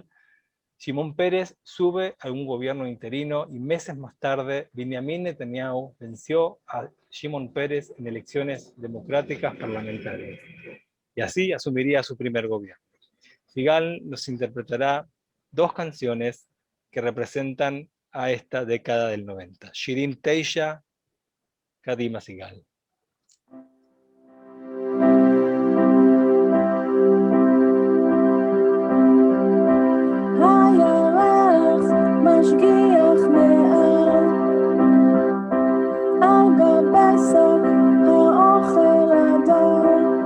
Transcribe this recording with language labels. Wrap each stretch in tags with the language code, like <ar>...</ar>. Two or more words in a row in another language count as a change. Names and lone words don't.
<es>Shimon Peres sube a un gobierno interino y meses más tarde Benjamin Netanyahu venció a Shimon Peres en elecciones democráticas parlamentarias. Y así asumiría su primer gobierno. Sigal nos interpretará dos canciones que representan a esta década del 90. Shirin Teisha, Kadima Sigal.</es> <he>הירח משגיח מעל על גבי שק האוכל הדל</he>